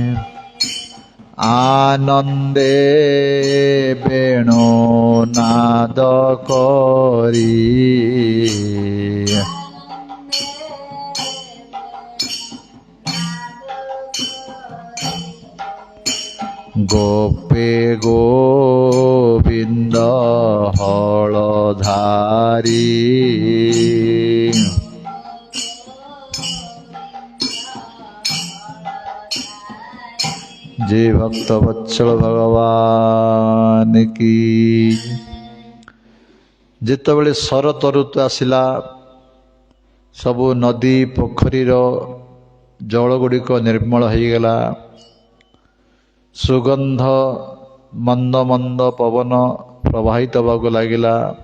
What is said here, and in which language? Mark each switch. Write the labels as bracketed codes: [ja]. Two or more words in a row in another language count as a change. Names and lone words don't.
[or] ଆନନ୍ଦେ ବେଣୁ ନାଦ କରି ଗୋପେ ଗୋବିନ୍ଦ ହଳଧାରୀ [hi] जे भक्त वत्सल भगवान की। [or] ଯେତେବେଳେ ଶରତ ଋତୁ ଆସିଲା ସବୁ ନଦୀ ପୋଖରୀର ଜଳ ଗୁଡ଼ିକ ନିର୍ମଳ ହୋଇଗଲା। ସୁଗନ୍ଧ ମନ୍ଦ ମନ୍ଦ ପବନ ପ୍ରବାହିତ ହେବାକୁ ଲାଗିଲା।